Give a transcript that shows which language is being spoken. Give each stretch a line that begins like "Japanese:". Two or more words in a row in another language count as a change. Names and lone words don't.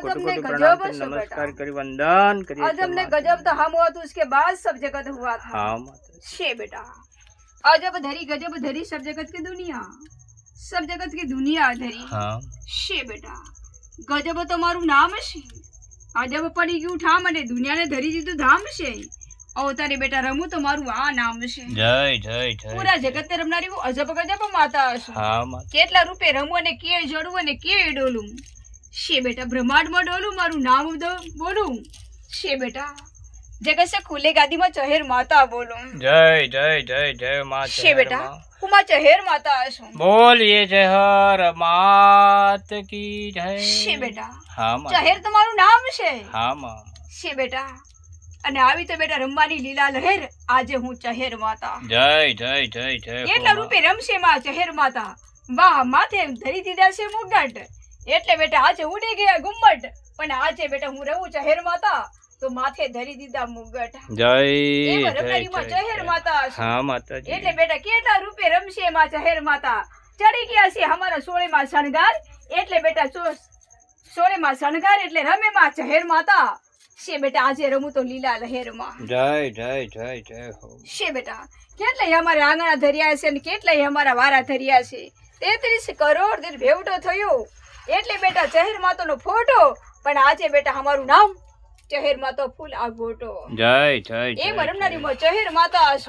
Hindi: तो कोटि हमने कोटि प्रणाम गजब कर से नमस्कार बेटा। करी वंदन करिए। आज हमने गजब तो हम हुआ तो उसके बाद सब जगत हुआ था। हाँ माता जी। बेटा अजब धरी गजब धरी सब जगत की दुनिया, सब जगत की दुनिया धरी। हाँ
Gujarati: બેટા ગજબ તો મારું નામ છે, અજબ પડી ગયું ઠામ અને દુનિયાને ધરી દીધું ધામ છે। અવતારે બેટા રમું તો મારું આ નામ છે।
Hindi: जय जय जय।
Gujarati: પૂરા જગતને રમનારી હું અજબ ગજબ માતા છું।
Hindi: हाँ माता।
Gujarati: કેટલા રૂપે રમું અને કે જડું અને કે ડોલું છે બેટા। બ્રહ્માંડમાં ડોલું મારું નામ બોલું છે બેટા।
Hindi: જગત से खुले गादी में चहेर माता बोलूं। जय जय जय जय माँ
Gujarati: છે બેટા હું માં ચહેર માતા છું।
Hindi: बोलिए जहर मात की जय।
Gujarati: છે બેટા
Hindi: हाँ माँ।
Gujarati: ચહેર તમારું નામ છે।
Hindi: हाँ माँ।
Gujarati: છે બેટા અને આવી તો બેટા રમવાની લીલા લહેર આજે હું ચહેર માતા।
Hindi: जय जय जय जय।
Gujarati: કેટલા રૂપે રમશે માં ચહેર માતા। વાહ માથે ધરી દીધા છે મુગટ, એટલે બેટા આજે ઉડી ગયા ગુમ્મટ। પણ આજે બેટા હું રહું ચહેર માતા તો માથે ધરી દીધા મુગટ।
Hindi: जय
Gujarati: એમ
Hindi: जय
Gujarati: રમનારીમાં
Hindi: जय
Gujarati: ચહેર
Hindi: जय।
Gujarati: માતા છે।
Hindi: हाँ माता जी।
Gujarati: એટલે બેટા કેટલા રૂપે રમશે માં ચહેર માતા। ચડી ગયા છે અમારા સોળેમાં શણગાર, એટલે બેટા સોળેમાં શણગાર એટલે રમે માં ચહેર માતા છે બેટા। આજે રમું તો લીલા લહેરમાં
Hindi: जय जय जय जय हो।
Gujarati: છે બેટા। કેટલાય અમારા આંગણા ધર્યા છે અને કેટલાય અમારા વારા ધર્યા છે। 33 કરોડ દીઠ ભેવટો થયો, એટલે બેટા ચહેર માતાનો ફોટો। પણ આજે બેટા અમારું નામ ચહેર માતા ફૂલ આ ગોટો।
Hindi: जय जय
Gujarati: એમ
Hindi: जय
Gujarati: રમનારી માં ચહેર માતા છું।